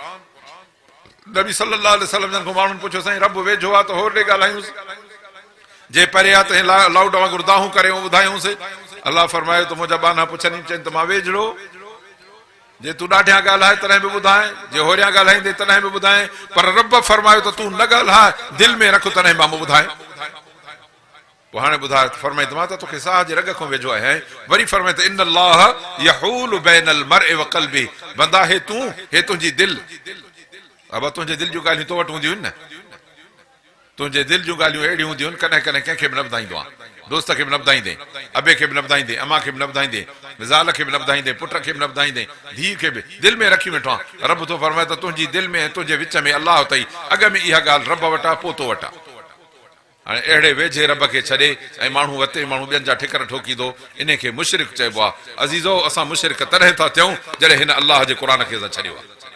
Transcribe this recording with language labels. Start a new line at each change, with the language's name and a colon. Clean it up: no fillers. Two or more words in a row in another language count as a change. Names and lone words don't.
Sindhi: नबी सल्लल्लाहु अलैहि वसल्लम जन खां माण्हुनि पुछियो साईं रब वेझो आहे त होर ॾे ॻाल्हायूंसि जे परे आहे त लाउड वांगुरु दाहूं करे ॿुधायूंसि अलाह फरमायो त मुंहिंजा बाना पुछनि चवनि त मां वेझड़ो जे तूं ॾाढियां ॻाल्हाए तॾहिं बि ॿुधाए जे होरियां ॻाल्हाईंदे तॾहिं बि ॿुधाए पर रब फरमायो त तूं न ॻाल्हाए दिलि में रख तॾहिं मां ॿुधाए पोइ हाणे ॿुधाए फरमाए त मां त तोखे साह जे रग खां वेझो आहियां वरी फरमाए त
Arabic: إن الله يحول بين المرء وقلب
Sindhi: बंदा हे तूं हे तुंहिंजी दिलि अब तुंहिंजे दिलि जूं ॻाल्हियूं तो वटि हूंदियूं आहिनि न तुंहिंजे दिलि जूं ॻाल्हियूं अहिड़ियूं हूंदियूं आहिनि कॾहिं कॾहिं कंहिंखे बि न ॿुधाईंदो आहे दोस्त खे बि न ॿुधाईंदे अबे खे बि न ॿुधाईंदे अमा खे बि न ॿुधाईंदे ज़ाल खे बि न ॿुधाईंदे पुट खे बि न ॿुधाईंदे धीउ खे बि दिलि में रखी वेठो आहे रब थो फरमाए त तुंहिंजी दिलि में तुंहिंजे विच में अलाह अथई अॻ में इहा ॻाल्हि रब वटि आहे पोइ तो वटि आहे हाणे अहिड़े वेझे रब खे छॾे ऐं माण्हू वते माण्हू ॿियनि जा ठिकर ठोकींदो इन खे मुशरिक चइबो आहे अज़ीज़ो असां मुशरिक तॾहिं था थियूं जॾहिं हिन अलाह जे क़ुरान खे असां छॾियो आहे